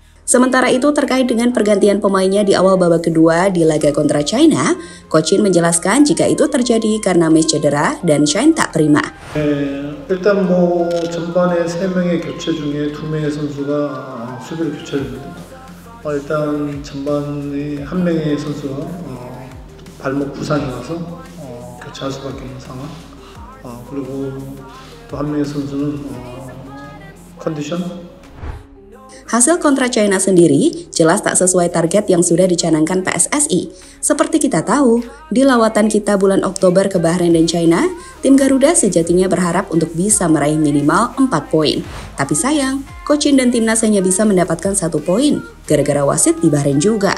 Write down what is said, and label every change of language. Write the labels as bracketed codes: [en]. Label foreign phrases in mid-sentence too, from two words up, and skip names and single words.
[id] Sementara itu terkait dengan pergantian pemainnya di awal babak kedua di laga kontra China, Coach Shin menjelaskan jika itu terjadi karena Messi cedera dan Shine tak prima. [ko] 일단 전반에 3명의 교체 중에 2명의 선수가 수비를 교체했는데 일단 전반에 1명의 선수가 발목 부상이 와서 교체할 수밖에 없는 상황. 그리고 또 1명의 선수는 컨디션. [id] Hasil kontra China sendiri jelas tak sesuai target yang sudah dicanangkan PSSI. Seperti kita tahu, di lawatan kita bulan Oktober ke Bahrain dan China, tim Garuda sejatinya berharap untuk bisa meraih minimal 4 poin. Tapi sayang, Coach Shin dan timnas hanya bisa mendapatkan 1 poin, gara-gara wasit di Bahrain juga.